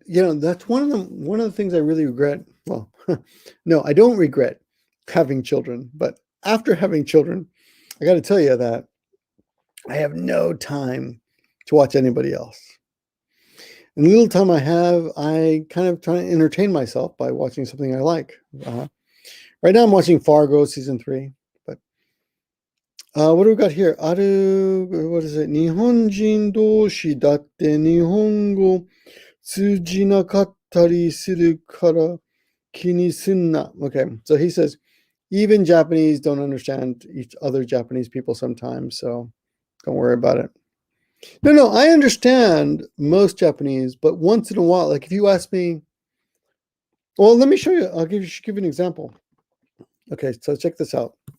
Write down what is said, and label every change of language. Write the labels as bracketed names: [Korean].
[English] You know, that's one of the things I really regret. Well, no, I don't regret having children, but after having children, I got to tell you that I have no time to watch anybody else. And the little time I have, I kind of try to entertain myself by watching something I like. Right now I'm watching Fargo season 3. But what do we got here? What is it? [Japanese] 日本人同士だって日本語通じなかったりするから気にすんな. [English] Okay, so he says, even Japanese don't understand each other Japanese people sometimes, so don't worry about it. No, I understand most Japanese, but once in a while, like if you ask me, well, let me show you. I'll give you an example. Okay, so check this out.